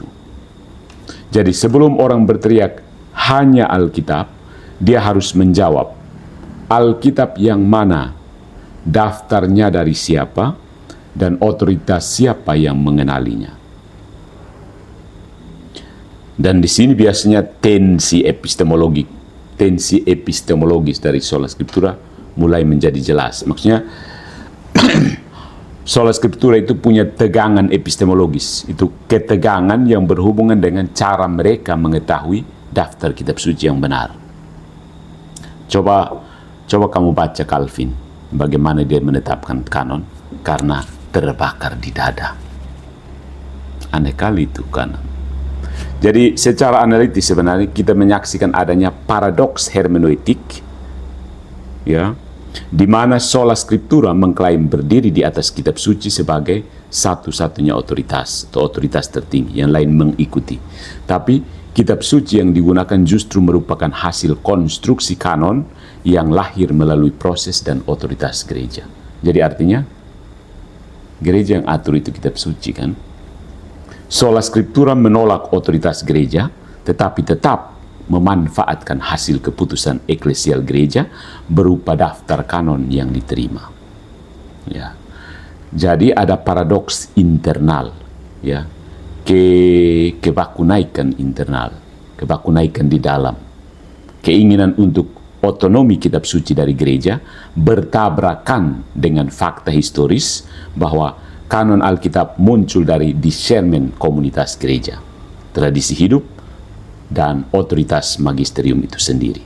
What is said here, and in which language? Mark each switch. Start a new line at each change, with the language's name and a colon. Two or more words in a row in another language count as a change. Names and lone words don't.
Indonesian: Jadi sebelum orang berteriak hanya Alkitab, dia harus menjawab, Alkitab yang mana, daftarnya dari siapa, dan otoritas siapa yang mengenalinya. Dan di sini biasanya tensi epistemologis dari
Latin: sola scriptura
Indonesian: mulai menjadi jelas. Maksudnya
Latin: sola scriptura
Indonesian: itu punya tegangan epistemologis, itu ketegangan yang berhubungan dengan cara mereka mengetahui daftar kitab suci yang benar. Coba kamu baca Calvin, bagaimana dia menetapkan kanon, karena terbakar di dada. Aneh kali itu kanon. Jadi secara analitis sebenarnya kita menyaksikan adanya paradoks hermeneutik, ya, di mana
Latin: sola scriptura
Indonesian: mengklaim berdiri di atas kitab suci sebagai satu-satunya otoritas atau otoritas tertinggi, yang lain mengikuti. Tapi kitab suci yang digunakan justru merupakan hasil konstruksi kanon yang lahir melalui proses dan otoritas gereja. Jadi artinya gereja yang atur itu kitab suci, kan?
Latin: Sola scriptura
Indonesian: menolak otoritas gereja, tetapi tetap memanfaatkan hasil keputusan eklesial gereja berupa daftar kanon yang diterima. Ya. Jadi ada paradoks internal, ya, kebakunaikan internal, kebakunaikan di dalam, keinginan untuk otonomi kitab suci dari gereja bertabrakan dengan fakta historis bahwa kanon Alkitab muncul dari discernment komunitas gereja, tradisi hidup, dan otoritas magisterium itu sendiri.